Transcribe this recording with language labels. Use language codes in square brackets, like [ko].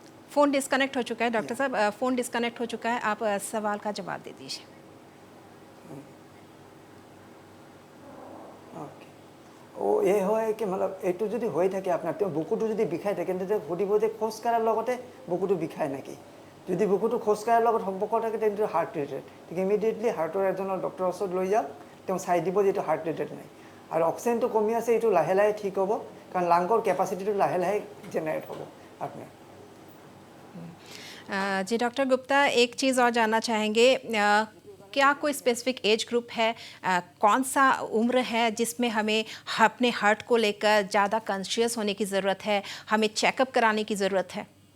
[hi] Phone disconnect हो चुका है डॉक्टर साहब, फ़ोन डिस्कनेक्ट हो चुका है, आप सवाल का जवाब दे दीजिए। [as] ओके, ও এই হয় কি मतलब এইটো যদি হৈ থাকে আপোনাৰ তেওঁ বুকুটো যদি বিষাই থাকে তেন্তে সুধিব যে খোজ কঢ়াৰ লগতে বুকুটো বিষায় নেকি। যদি বুকুটো খোজ কঢ়াৰ লগত সম্পৰ্ক থাকে তেন্তে হাৰ্ট ৰিলেটেড, ঠিক ইমিডিয়েটলি হাৰ্টৰ এজনৰ ডক্টৰৰ ওচৰত লৈ যাওক, তেওঁ চাই দিব যে এইটো হাৰ্ট ৰিলেটেড নাই। আৰু অক্সিজেনটো কমি আছে, এইটো লাহে লাহে ঠিক হ'ব, কাৰণ লাংৰ কেপাচিটিটো লাহে লাহে জেনেৰেট হ'ব আপোনাৰ। [hi] जी डॉक्टर गुप्ता, एक चीज़ और जानना चाहेंगे, क्या कोई स्पेसिफिक एज ग्रुप है, कौन सा उम्र है जिसमें हमें अपने हार्ट को लेकर ज़्यादा कॉन्शियस होने की ज़रूरत है, हमें चेकअप कराने की ज़रूरत है?